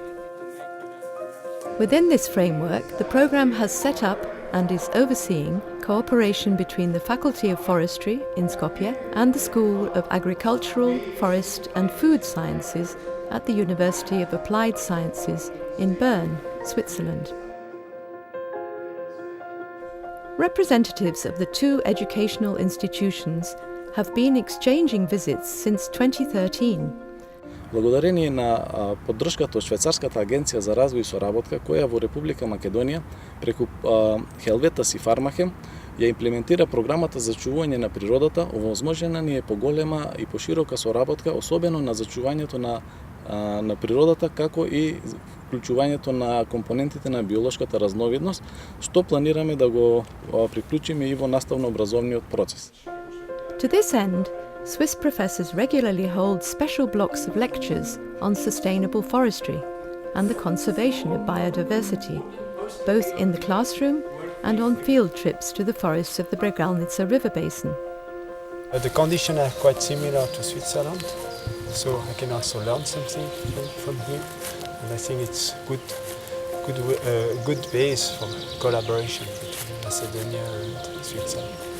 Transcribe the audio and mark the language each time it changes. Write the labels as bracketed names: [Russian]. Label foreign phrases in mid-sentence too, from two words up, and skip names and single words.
[English] Within this framework, the programme has set up and is overseeing cooperation between the Faculty of Forestry in Skopje and the School of Agricultural, Forest and Food Sciences at the University of Applied Sciences in Bern, Switzerland. Representatives of the two educational institutions have been exchanging visits since 2013. [Macedonian] Благодарение на поддршката од Швајцарската агенција за развој и соработка, која во Република Македонија преку Helvetis и Farmerhem ја имплементира програмата за зачувување на природата, овозможена ни е поголема и поширока соработка, особено на зачувањето на природата, како и вклучувањето на компонентите на биолошката разновидност, што планираме да го приклучиме и во наставно-образовниот процес. [English] To this end, Swiss professors regularly hold special blocks of lectures on sustainable forestry and the conservation of biodiversity, both in the classroom and on field trips to the forests of the Bregalnica River basin. The conditions are quite similar to Switzerland, so I can also learn something from here, and I think it's a good base for collaboration between Macedonia and Switzerland.